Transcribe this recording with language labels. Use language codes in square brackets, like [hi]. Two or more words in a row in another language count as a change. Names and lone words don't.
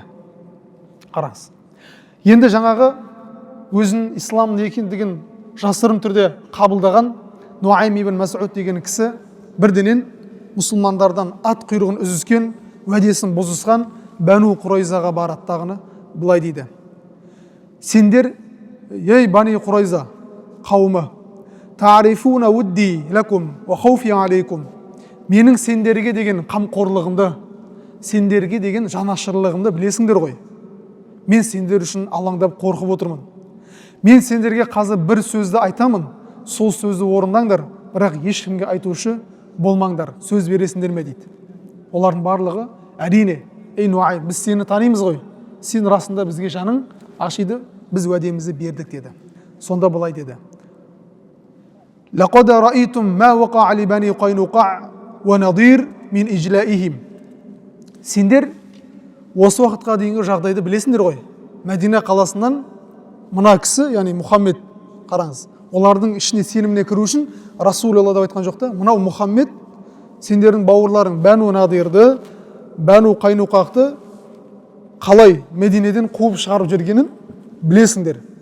[kk] Қараңыз. Енді жаңағы өзін ислам не екендігін жасырын түрде қабылдаған Нуайм ибн Мас'уд деген кісі бірденен мұсылмандардан ат құйрығын үзіскен, уәдесін бұзысқан Бәну Құрайзаға бараттағыны былай дейді: «Сендер, ей Бани Құрайза қауымы, [ar] تعرفون ودي لكم وخوفي عليكم». [kk] Менің сендерге деген қамқорлығымды, сендерге деген жанашырлығымды білесіңдер ғой. Мен сендер үшін алаңдап қорқып отырмын. Мен сендерге қазір бір сөзді айтамын, сол сөзді орындаңдар, бірақ ешкімге айтушы болмаңдар, сөз бересіңдер ме дейді. Олардың барлығы: әрине, ей Нуайм, біз сені танимыз ғой, сен расында бізге жаның ашиды, біз уәдемізді бердік деді. Сонда былай деді: [ar] «لقد رأيتم ما وقع على بني قينقاع ونضير من إجلائهم». [kk] Сендер осы уақытқа дейінгі жағдайды білесіңдер ғой. Мәдина қаласынан мына кісі, яғни Мұхаммед, қараңыз, олардың ішіне сеніміне кіру үшін Расулалла деп айтқан жоқ та, мынау Мұхаммед сендердің бауырларың Бәну Надирді, Бәну Қайнуқақты қалай Мединеден қуып шығарып жібергенін білесіңдер.